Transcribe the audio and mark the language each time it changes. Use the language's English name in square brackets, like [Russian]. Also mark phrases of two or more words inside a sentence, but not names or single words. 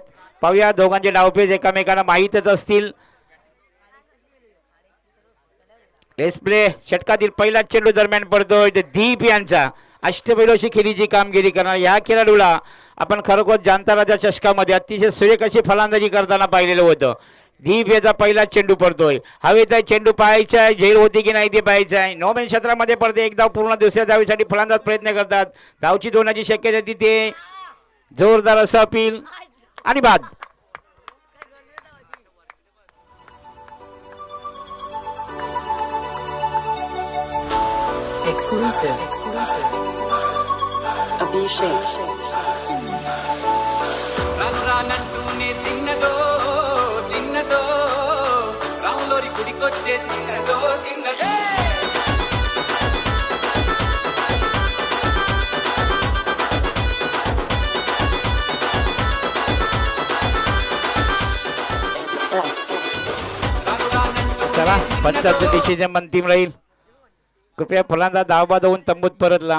[Marathi] पाहूया दोघांचे डावपेच एकामेकांना माहीतच असतील. प्ले षटकातील पहिला चेंडू दरम्यान पडतोय दीप यांचा अष्टपैलुशी खेळीची कामगिरी करणार या खेळाडूला आपण खरोखर जांताराजा चषकामध्ये अतिशय सुरेख अशी फलंदाजी करताना पाहिलेलं होतं. दीप याचा पहिला चेंडू पडतोय. हवेचा चेंडू पाहायचा आहे, झेल होती की नाही ते पाहायचं आहे. 9 क्षेत्रामध्ये पडते. एक धाव पूर्ण दुसऱ्या धावेसाठी फलंदाज प्रयत्न करतात. धावची दोनाची शक्यता तिथे जोरदार असं अपील आणि बाद. Exclusive. Abhishek. [Telugu] రానంటూనే సిన్నదో సిన్నదో రాములోరి గుడికొచ్చే సిన్నదో సిన్నదో [Marathi] चला पंचायत डिसिजन अंतिम राहील. कृपया फलंदाज धावबाद होऊन तंबूत परतला.